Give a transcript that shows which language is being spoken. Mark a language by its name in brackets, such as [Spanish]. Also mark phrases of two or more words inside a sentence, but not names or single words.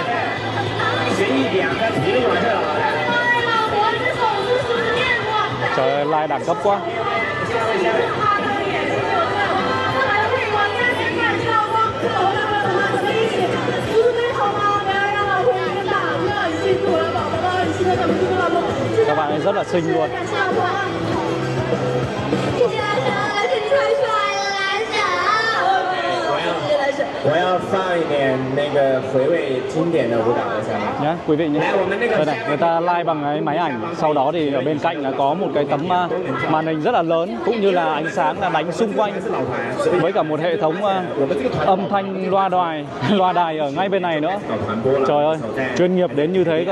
[Vietnamese] Trời ơi, live đẳng cấp quá. Các bạn ấy rất là xinh luôn. [Chinese] 我要放一点那个回味经典的舞蹈在下面。 [Vietnamese] Nhá, quý vị nhé. Đây này, người ta live bằng cái máy ảnh. Sau đó thì ở bên cạnh là có một cái tấm màn hình rất là lớn, cũng như là ánh sáng là đánh xung quanh, với cả một hệ thống âm thanh loa đài ở ngay bên này nữa. Trời ơi, chuyên nghiệp đến như thế cơ.